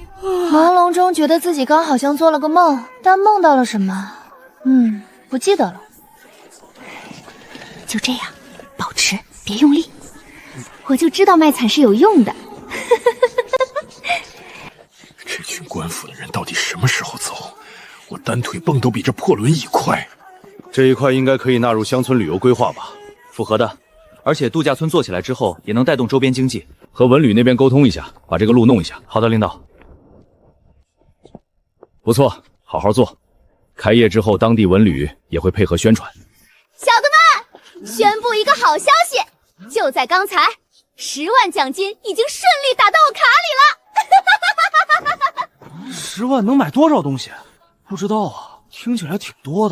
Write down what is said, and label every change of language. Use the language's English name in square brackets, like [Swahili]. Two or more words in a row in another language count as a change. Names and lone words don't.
[Chinese] 朦朧中覺得自己剛好像做了個夢，但夢到了什麼？不記得了。就這樣，保持，別用力。我就知道賣慘是有用的。這群官府的人到底什麼時候走？我單腿蹦都比這破輪椅快。這一塊應該可以納入鄉村旅遊規劃吧？符合的。而且度假村做起來之後，也能帶動周邊經濟。和文旅那邊溝通一下，把這個路弄一下。好的，領導。不錯，好好做。開業之後，當地文旅也會配合宣傳。小的們。宣布一个好消息，就在刚才，10万奖金已经顺利打到我卡里了。 10万能买多少东西？不知道啊，听起来挺多的。